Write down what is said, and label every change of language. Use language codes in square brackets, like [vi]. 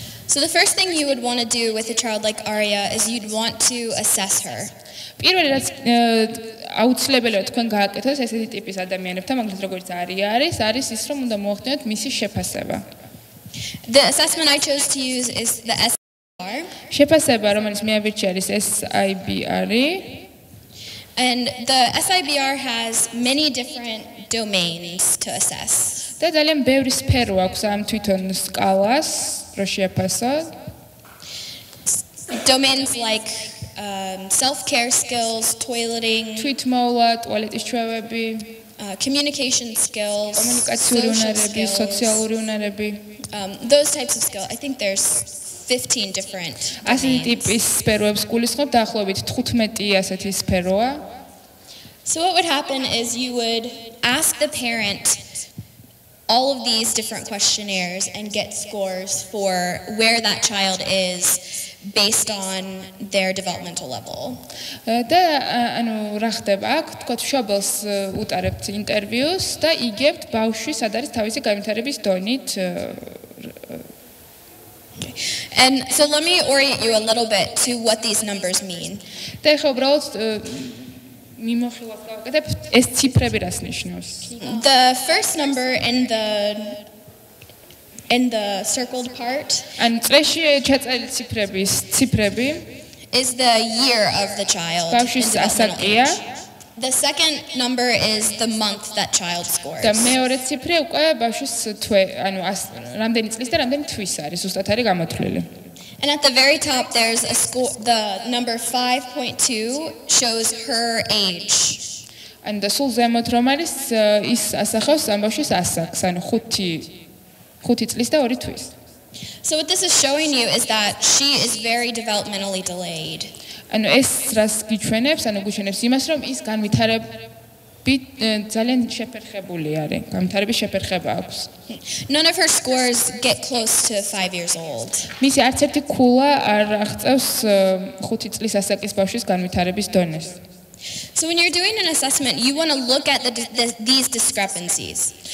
[en] So the first thing you would want to do with a child like Arya is you'd want to assess her. [ka] პირველი რაც აუცილებელია თქვენ გააკეთოს ესეთი ტიპის ადამიანებთან, მაგალითად როგორც არია არის ის რომ უნდა მოახდინოთ მისი შეფასება. [en] The assessment I chose to use is the SIBR. [ka] შეფასება რომელიც მე ავირჩიე არის SIBR. [en] And the SIBR has many different domains to assess. [ka] და ძალიან ბევრი სფერო აქვს ამ თვითონ სკალას, რო შეაფასოთ. [en] Domains like self-care skills, toileting, [ka] თვითმოვლა, ტუალეტის ჩვევები, [en] communication skills, [ka] კომუნიკაციური უნარები, სოციალური უნარები. [en] Those types of skills. I think there's 15 different [ka] ასეთი [en] domains. [ka] ტიპის სფეროებს გულისხმობ დაახლოებით 15 ასეთი სფეროა. [en] So what would happen is you would ask the parent all of these different questionnaires and get scores for where that child is based on their developmental level. [ka] და ანუ რა ხდება აქ თქვა შობელს უტარებთ ინტერვიუს და იგებთ ბავშვი სად არის თავისი განვითარების დონით. [en] And so let me orient you a little bit to what these numbers mean. [ka] და ეხლა უბრალოდ მიმოხილვას გავაკეთებ ეს ციფრები რას ნიშნავს. [en] The first number in the circled part [ka] ან წრეში četreli ციფრები [en] is the year of the child. [ka] ბავშვის ასაკია. [en] The second number is the month that child scores. [ka] და მეორე ციფრი უკვე ბავშვის თვე, ანუ რამდენი წლის და რამდენი თვის არის, ზუსტად არის გამოთვლილი. [en] And at the very top there's a score, the number 5.2 shows her age. And the [ka] სულ ზემოთ რომ არის ის ასახავს ამ ბავშვის ასაკს, ანუ 5 წლის და 2 თვის. [en] So what this is showing you is that she is very developmentally delayed. [ka] ანუ ეს რას გიჩვენებს, ანუ გიჩვენებს იმას, რომ ის განვითარებით ძალიან შეფერხებული არის, განვითარების შეფერხება აქვს. [en] None of her scores get close to 5 years old. [ka] მისი არც ერთი ქულა არ აღწევს 5 წლის ასაკის ბავშვის განვითარების დონეს. [en] So when you're doing an assessment, you want to look at these discrepancies.